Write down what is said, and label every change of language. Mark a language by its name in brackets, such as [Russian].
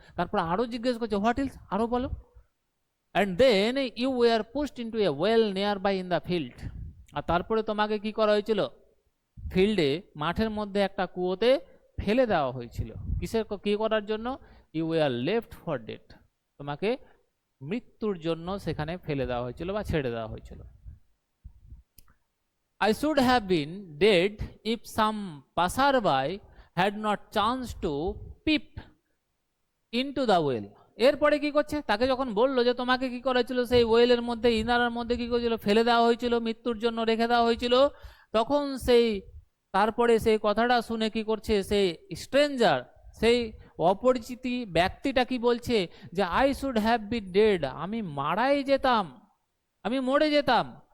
[Bangla] তারপর আরো জিজ্ঞেস করছে [English] what else, [Bangla] আরো বলো। [English] and then you were pushed into a well nearby in the field, [Bangla] আর তারপরে তোমাকে কি করা হয়েছিল, ফিল্ডে মাঠের মধ্যে একটা কুয়োতে ফেলে দেওয়া হয়েছিল, কিসের কি করার জন্য, [English] you were left for dead, [Bangla] তোমাকে মৃত্যুর জন্য সেখানে ফেলে দেওয়া হয়েছিল বা ছেড়ে দেওয়া হয়েছিল। [English] I should have been dead if some passerby had not chanced to peep into the well. [Bangla] এরপরে কি করছে, তাকে যখন বললো যে তোমাকে কি করেছিল সেই ওয়েলের মধ্যে, ইনারের মধ্যে কি করেছিল, ফেলে দেওয়া হয়েছিল, মৃত্যুর জন্য রেখে দেওয়া হয়েছিল, তখন সেই তারপরে সেই কথাটা শুনে কি করছে, সেই স্ট্রেঞ্জার, সেই অপরিচিত ব্যক্তিটা কি বলছে যে [English] I should have been dead, [Bangla] আমি মারাই যেতাম, আমি মরে যেতাম।